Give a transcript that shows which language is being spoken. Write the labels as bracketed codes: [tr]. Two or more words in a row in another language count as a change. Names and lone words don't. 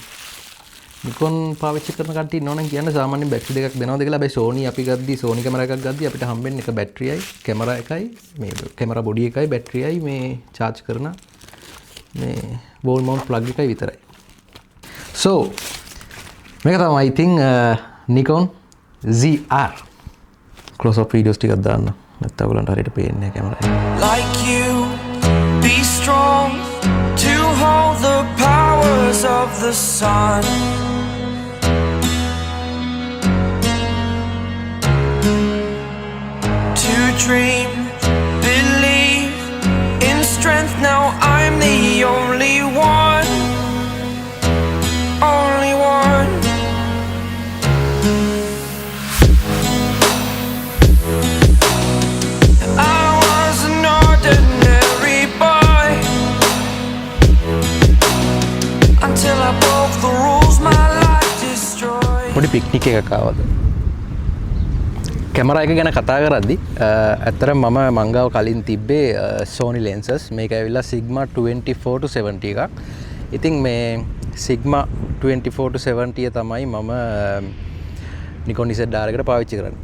[si] Nikon පාවිච්චි කරන කට්ටිය ඉන්නවනම් කියන්න සාමාන්‍ය බැටරි දෙකක් දෙනවද කියලා. හැබැයි Sony අපි ගද්දී Sony කැමරා එකක් ගද්දී අපිට හම්බෙන්නේ එක බැටරියයි කැමරා එකයි මේ කැමරා බොඩි එකයි බැටරියයි මේ charge කරන මේ [en] wall mount plug [si] එකයි විතරයි. [en] So [si] මේක තමයි [en] I think Nikon ZR close up videos [si] ටිකක් දාන්න. නැත්නම් ඔයගලන්ට හරියට පේන්නේ කැමරා එක. [en] Like you, be strong to hold the powers of the sun. To dream, believe in strength. Now I'm the only one, only one. I was an ordinary boy until I broke the rules my life destroyed. [si] පොඩි පික්නික් එකක් ආවද? කැමරා එක ගැන කතා කරද්දි ඇත්තටම මම මංගාව කලින් තිබ්බේ Sony lenses. මේක ඇවිල්ලා Sigma 24-70 එකක්. ඉතින් මේ Sigma 24-70 තමයි මම Nikon ZR එකට පාවිච්චි කරන්නේ.